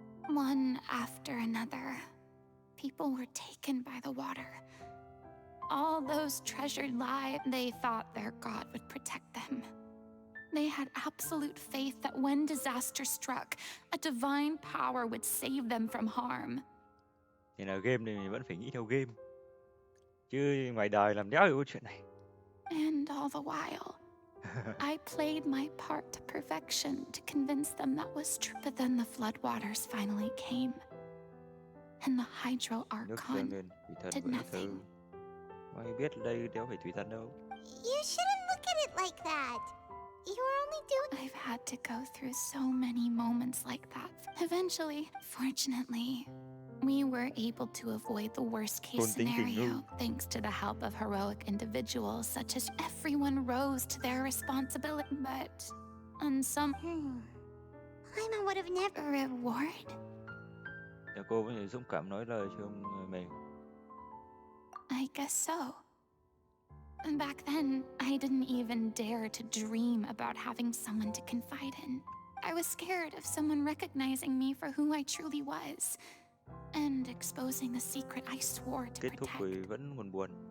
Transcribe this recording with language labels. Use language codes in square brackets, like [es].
[en] One after another, people were taken by the water. All those treasured lives, they thought their god would protect them. They had absolute faith that when disaster struck, a divine power would save them from harm. [vi] Thì là game thì mình vẫn phải nghĩ theo game. Chứ ngoài đời làm đéo hiểu chuyện này. [en] And all the while, I played my part to perfection to convince them that was true. But then the floodwaters finally came, and the Hydro Archon did nothing. [vi] Ai biết đây đéo phải thủy thần đâu. [en] You shouldn't look at it like that. You were only doing... I've had to go through so many moments like that. Eventually, fortunately, we were able to avoid the worst case scenario thanks to the help of heroic individuals such as everyone rose to their responsibility. But on some Paimon would have never... Reward? [vi] Dạ cô có thể dũng cảm nói lời cho mình. [en] I guess so. Back then, I didn't even dare to dream about having someone to confide in. I was scared of someone recognizing me for who I truly was and exposing a secret I swore to [vi] Kết thúc [en] protect. [vi] vì vẫn buồn buồn.